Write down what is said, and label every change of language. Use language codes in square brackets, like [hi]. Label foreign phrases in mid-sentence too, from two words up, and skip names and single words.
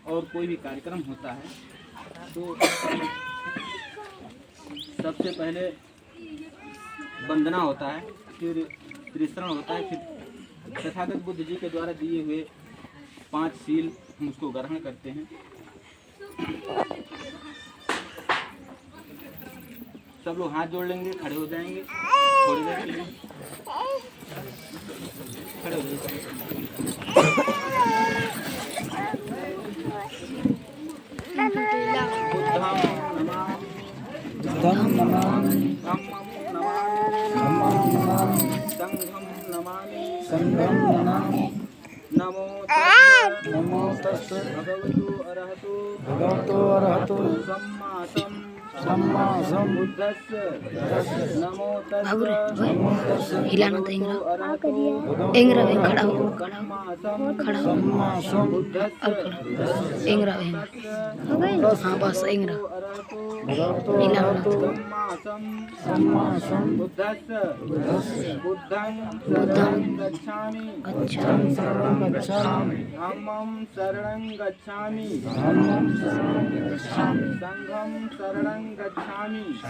[hi] और कोई भी कार्यक्रम होता है तो सबसे पहले वंदना होता है, फिर त्रिशरण होता है, फिर तथागत बुद्ध जी के द्वारा दिए हुए 5 सील हम उसको ग्रहण करते हैं। सब लोग हाथ जोड़ लेंगे, खड़े हो जाएंगे थोड़ी देर के लिए, खड़े हो जाइए। [pi] बुद्धं नमामि, धम्मं नमामि, संघं नमामि, नमो तस्सै भगवतो अरहतो सम्मा सम्बुद्धस्स नमो तस्सै हिलाना तो इंगरा भी खड़ा हो इंगरा हाँ बस इंगरा हिलाना बुद्धं गच्छामि, धम्मं शरणं गच्छामि, संघं शरणं गच्छामि,